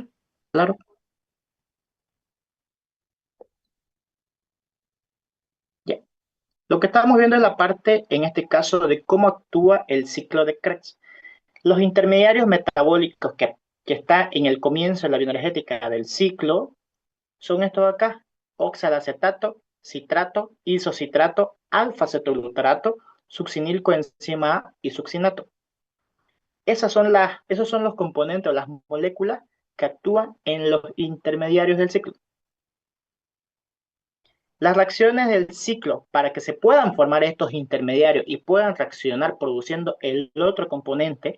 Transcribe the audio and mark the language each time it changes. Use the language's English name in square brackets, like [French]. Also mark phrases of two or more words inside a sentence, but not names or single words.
[Spanish] claro, ya. Lo que estamos viendo es la parte, en este caso, de cómo actúa el ciclo de Krebs. Los intermediarios metabólicos que están en el comienzo de la bioenergética del ciclo son estos de acá: oxalacetato, citrato, isocitrato, alfa-cetoglutarato, succinilcoenzima A y succinato. Esos son los componentes o las moléculas que actúan en los intermediarios del ciclo. Las reacciones del ciclo, para que se puedan formar estos intermediarios y puedan reaccionar produciendo el otro componente,